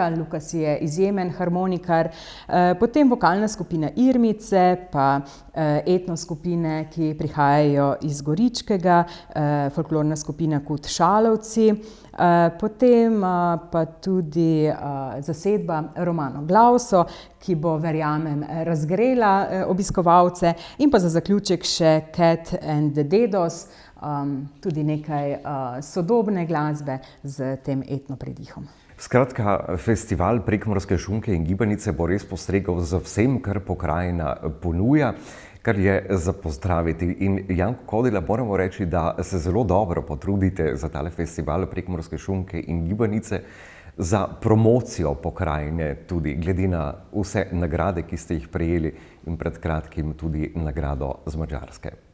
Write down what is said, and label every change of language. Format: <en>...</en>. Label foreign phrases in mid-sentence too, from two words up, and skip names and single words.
<sl>Lukas je izjemen harmonikar, potem vokalna skupina Irmice, pa etno skupine, ki prihajajo iz Goričkega, folklorna skupina Kut Šalovci, potem pa tudi zasedba Romano Glauso, ki bo, verjamem, razgrela obiskovalce, in pa za zaključek še Cat and the Dedos, tudi nekaj sodobne glasbe z tem etno predihom. Skratka, festival prekmurske šunke in gibanice bo res postregel z vsem, kar pokrajina ponuja, kar je za pozdraviti. In Janko Kodila, moramo reči, da se zelo dobro potrudite za tale festival prekmurske šunke in gibanice, za promocijo pokrajine tudi, glede na vse nagrade, ki ste jih prejeli in pred kratkim tudi nagrado z Madžarske.</sl>